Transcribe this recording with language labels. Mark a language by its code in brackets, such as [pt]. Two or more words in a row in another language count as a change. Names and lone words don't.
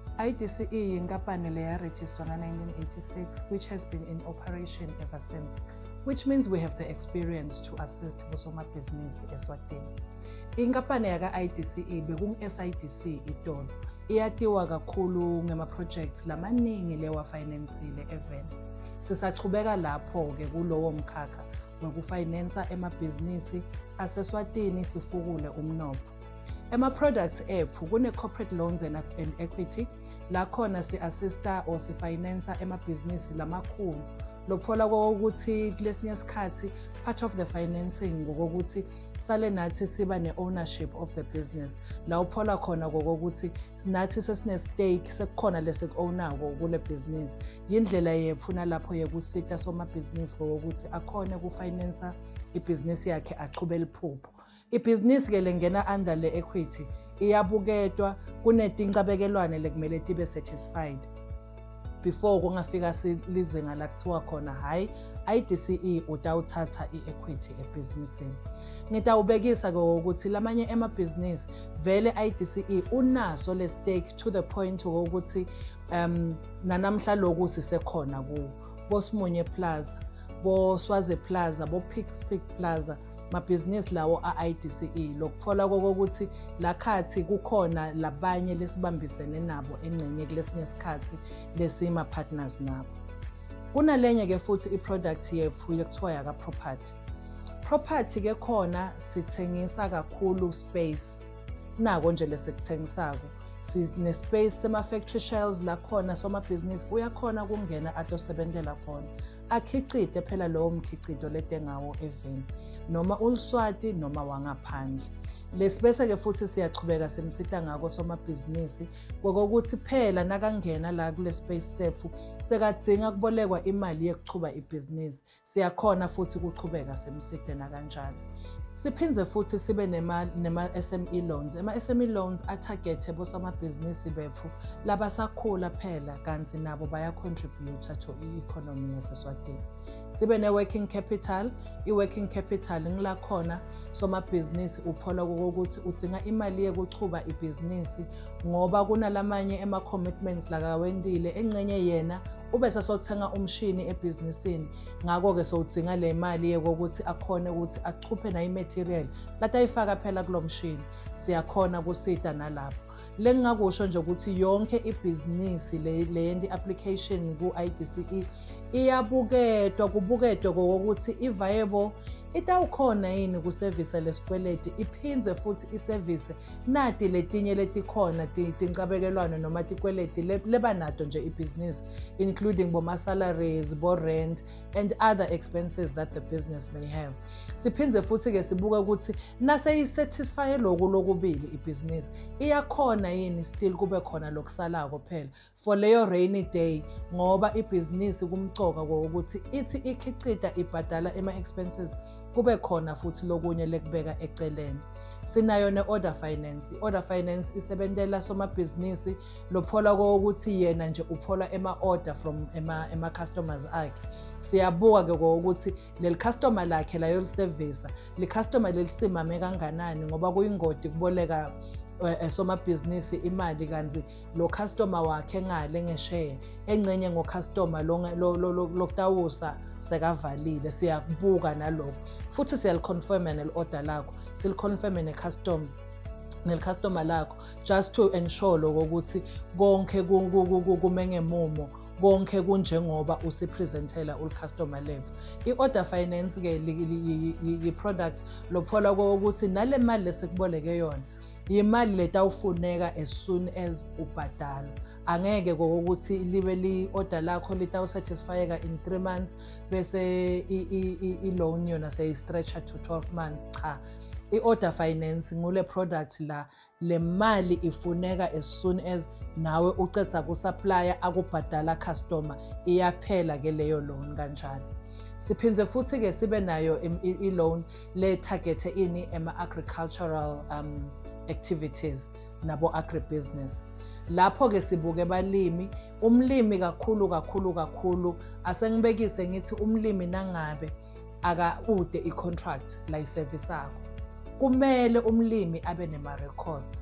[ss] I-DCE inkampani leya [en] registered nga-1986 which has been in operation ever since, which means we have the experience to assist bosomabhizinisi eSwatini. [ss] Inkampani yaka-IDCE bekung-SIDC iTolo, iyatiwa kakhulu ngema-projects lamaningi lewa-financile eveni. Sisachubeka lapho-ke kulowo mkhakha wokufinansa emabhizinisi aseSwatini sifukule umnotfo. Ema-products ethu kune- [en] corporate loans and equity, [ss] la khona si-assista or sifinansa emabhizinisi lamakhulu. Lokutfola kokuthi kulesinye isikhathi [en] part of the financing [ss] ngokuthi sale nathi siba ne- [en] ownership of the business. [ss] La utfola khona kokuthi nathi sesine-stake sekukhona lesiku-ownako kule business. Yindlela yefuna lapho yekusita somabhizinisi kokuthi akhone ukufinansa ibhizinisi yakhe achubele iphupho. Ibhizinisi-ke lengena under le-equity iyabuketwa, kunetincabekelwane lekumele tibe [en] satisfied before [ss] kungafika lizinga la kuthiwa khona hayi i-DCE utawuthatha i-equity ebhizinisini. Ngitawubekisa ukuthi lamanye emabhizinisi vele i-DCE unaso le [en] stake to the point [ss] ukuthi nanamhla lokhu sisekhona kuwo. Bosimunye Plaza, Boswazi Plaza, Pigs Plaza, mabhizinisi lawo a-IDCE. Lokutfola kokuthi lakhathi kukhona labanye lesibambisene nabo engcenye kulesinye isikhathi lesima partners nabo. Kunalenye ke futhi i-product yethu yekuthiwa yaka-property. Property ke khona sithengisa kakhulu space. Nako nje lesekuthengisako. Sine-space sema-factory shells la khona somabhizinisi uyakhona kungena atosebentela khona. Akhicite phela lowo mkhicito letengawo eveni, noma uLswati noma wangaphandle. Lesibese ke futhi siyachubeka simsita ngako somabhizinisi kokuthi phela nakangena la kule space sethu sekadzinga kubolekwa imali yekuchuba ibhizinisi. Siyakhona futhi kuchubeka simsite na kanjalo. Siphinze futhi sibe nema-SME loans. Ama-SME loans atargete bosomabhizinisi bethu labasakhula phela kanti nabo baya- [en] contributor to [ss] i-economy yaseSwatini. Sibe ne-working capital. I-working capital ngila khona somabhizinisi utfola kokuthi udzinga imali yekuchuba ibhizinisi ngoba kunalamanye ema-commitments lakawendile engcenye yena ube sesothenga umshini ebhizinisini. Ngako-ke sowudzinga le mali yokuthi akhone ukuthi achuphe na i-material latayifaka phela kulo mshini. Siyakhona kusita nalapho. Lengingakusho nje ukuthi yonke ibhizinisi le yendi application ku-IDCE iyabuketwa, kubuketwa kokuthi i-viable, itawukhona yini kuservice lesikweleti, iphinze futhi iservice nati letinye letikhona tincabekelwane noma tikweleti lebanato nje ibhizinisi, [en] including boma-salaries, bo-rent and other expenses that the business may have. [ss] Siphinze futhi-ke sibuke ukuthi naseyisatisfye lokubili ibhizinisi, iyakhona yini still kube khona lokusalako phela for leyo [en] rainy day, [ss] ngoba ibhizinisi kumcoka kokuthi ithi ikhicita ibhadala ema-expenses kube khona futhi lokunye lekubeka eceleni. Sinayo ne-order finance. I-order finance isebentela somabhizinisi lophola kokuthi yena nje uphola ema- [en] order from [ss] ema-customers akhe. Siyabuka ke kokuthi leli customer lakhe la yolisevisa, li customer lelisimame kanganani ngoba kuyingodi kuboleka somabhizinisi imali kanti lo customer wakhe ngale ngesheya engcenye ngo-customer lokutawusa sekavalile. Siyakubuka nalokho futhi siyaliconfirma nel-order lakho, siliconfirme nel-customer lakho [en] just to ensure [ss] lokuthi konke kume ngemumo, konke kunjengoba usipresentela ul- [en] customer level. [ss] I-order finance-ke yi-product lokutfola kokuthi nale mali lesikuboleke yona imali letawufuneka [en] as soon as [ss] ubhadala. Angeke kokuthi libe li-order lakho litawusatisfyeka [en] in 3 months [ss] bese i-loan yona seyi-stretcha [en] to 12 months. [ss] Cha, i-order finance ngule product la le mali ifuneka [en] as soon as [ss] nawe ucedza kusupplier akubhadala customer iyaphela ke leyo loan kanjalo. Siphinze futhi-ke sibe nayo i-loan le-targete ini ema- [en] agricultural activities [ss] nabo agribusiness. Lapho-ke sibuke balimi, umlimi kakhulu asengibekise ngithi umlimi nangabe akaude i-contract la yiservisako, kumele umlimi abe nema-records.